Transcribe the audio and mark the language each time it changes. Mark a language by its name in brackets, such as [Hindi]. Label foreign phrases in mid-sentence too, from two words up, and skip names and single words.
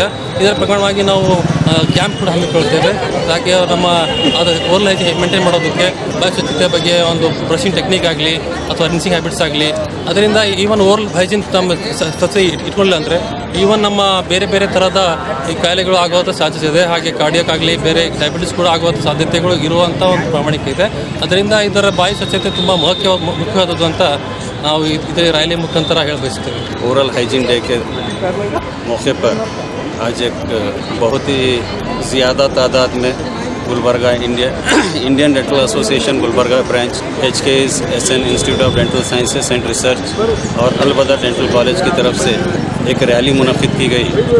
[Kannada] ಇದರ ಪ್ರಮಾಣವಾಗಿ ನಾವು ಕ್ಯಾಂಪ್ ಕೂಡ ಹಮ್ಮಿಕೊಳ್ತೇವೆ. ಹಾಗೆ ನಮ್ಮ ಅದು [English] oral hygiene maintain [Kannada] ಮಾಡೋದಕ್ಕೆ ಬಾಯಿ ಸ್ವಚ್ಛತೆ ಬಗ್ಗೆ ಒಂದು [English] brushing technique [Kannada] ಆಗಲಿ ಅಥವಾ [English] rinsing habits [Kannada] ಆಗಲಿ, ಅದರಿಂದ [English] even oral hygiene [Kannada] ತಮ್ಮ ಸ್ವಚ್ಛತೆ ಇಟ್ಕೊಳ್ಳಿ ಅಂದರೆ ಈವನ್ ನಮ್ಮ ಬೇರೆ ಬೇರೆ ಥರದ ಈ ಕಾಯಿಲೆಗಳು ಆಗುವಂಥ ಚಾನ್ಸಸ್ ಇದೆ. ಹಾಗೆ ಕಾರ್ಡಿಯಾಕ್ ಆಗಲಿ ಬೇರೆ ಡಯಾಬಿಟಿಸ್ ಕೂಡ ಆಗುವಂಥ ಸಾಧ್ಯತೆಗಳು ಇರುವಂಥ ಒಂದು ಪ್ರಾಮಾಣಿಕ ಇದೆ. ಅದರಿಂದ ಇದರ ಬಾಯಿ ಸ್ವಚ್ಛತೆ ತುಂಬ ಮುಖ್ಯವಾದದ್ದು ಅಂತ ನಾವು ಇದರ ರ್ಯಾಲಿ ಮುಖಾಂತರ ಹೇಳ ಬಯಸ್ತೇವೆ. [English] oral hygiene day [Hindi] के मौके पर आज एक बहुत ही ज़्यादा तादाद में गुलबर्गा इंडियन डेंटल एसोसिएशन गुलबर्गा ब्रांच, HKES SN इंस्टीट्यूट ऑफ डेंटल साइंसेस एंड रिसर्च और अल बदर डेंटल कॉलेज की तरफ से एक रैली मुनक़िद की गई,